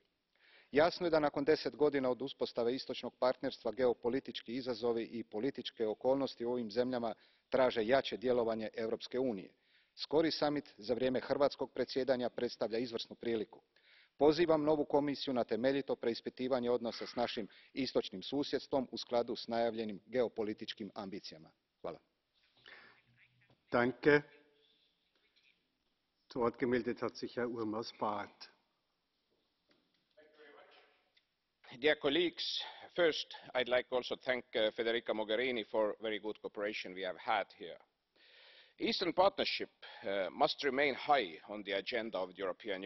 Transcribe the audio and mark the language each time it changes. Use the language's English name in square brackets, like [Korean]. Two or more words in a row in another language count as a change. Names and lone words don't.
[Croatian] Jasno je da nakon 10 godina od uspostave istočnog partnerstva geopolitički izazovi i političke okolnosti u ovim zemljama traže jače djelovanje Europske unije. Skori samit za vrijeme hrvatskog predsjedanja predstavlja izvrsnu priliku. Pozivam novu Komisiju na temeljito preispitivanje odnosa s našim istočnim susjedstvom u skladu s najavljenim geopolitičkim ambicijama. Hvala. [German] Danke. Zu Wort gemeldet hat sich Herr Urmas-Paet. [English] Dear colleagues, first I'd like also to thank Federica Mogherini for very good cooperation we have had here. Eastern Partnership must remain high on the agenda of the European Union.